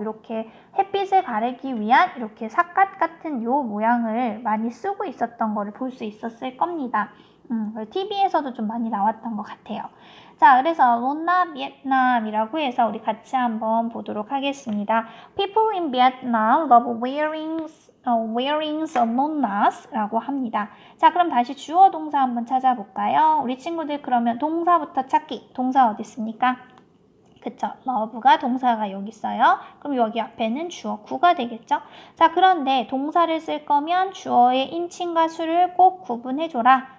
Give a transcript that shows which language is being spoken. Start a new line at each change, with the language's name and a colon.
Korean: 이렇게 햇빛을 가리기 위한 이렇게 삿갓 같은 요 모양을 많이 쓰고 있었던 거를 볼 수 있었을 겁니다. TV에서도 좀 많이 나왔던 것 같아요. 자, 그래서 론나 비엔남이라고 해서 우리 같이 한번 보도록 하겠습니다.
English: People in Vietnam love wearing lonnas
Korean: 라고 합니다. 자, 그럼 다시 주어 동사 한번 찾아볼까요? 우리 친구들 그러면 동사부터 찾기. 동사 어디 있습니까? 그쵸? love가 동사가 여기 있어요. 그럼 여기 앞에는 주어 구가 되겠죠? 자, 그런데 동사를 쓸 거면 주어의 인칭과 수를 꼭 구분해줘라.